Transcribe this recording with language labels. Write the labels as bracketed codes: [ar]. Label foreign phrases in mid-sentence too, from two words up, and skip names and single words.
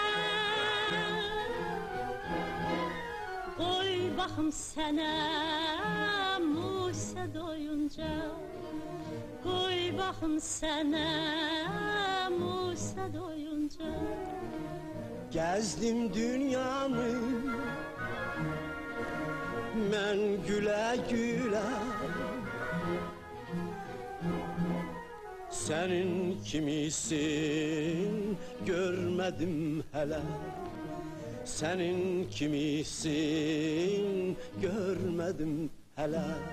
[az] Koy baxım sənə Musa doyunca. Koy baxım sənə Musa doyunca. [tr] Gezdim dünyanı ben güle güle Senin kimisin görmedim hele Senin kimisin görmedim hele